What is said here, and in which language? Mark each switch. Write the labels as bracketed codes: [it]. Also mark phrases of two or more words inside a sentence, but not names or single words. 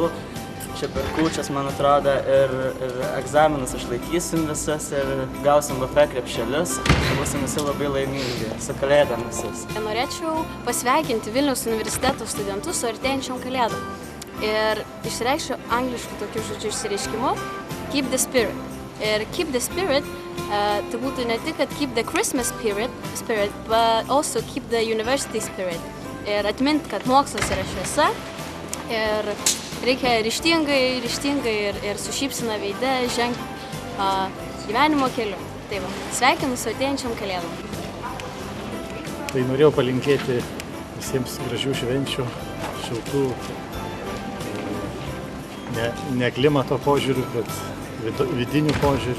[lt] Čia per kūčias, man atrodo, ir egzaminus išlaikysim visas ir gausim VF krepšelius ir būsim visi labai laimingi. Su kalėdom visus. Norėčiau pasveikinti Vilniaus universiteto studentus su artėjančiom kalėdom. Ir išreikščiau angliškų tokių žodžių išsireiškimu [en] keep the spirit. Ir keep the spirit [lt] tai būtų ne tik, kad [en] keep the Christmas spirit, but also keep the university spirit. [lt] Ir atmint, kad mokslas yra šviesa ir reikia ryžtingai ir su šypsena veide žengti gyvenimo keliu. Tai va, sveikinu su artėjančiom kalėdom. Tai norėjau palinkėti visiems gražių švenčių, šiltų, ne klimato požiūrių, bet vidinių požiūrių.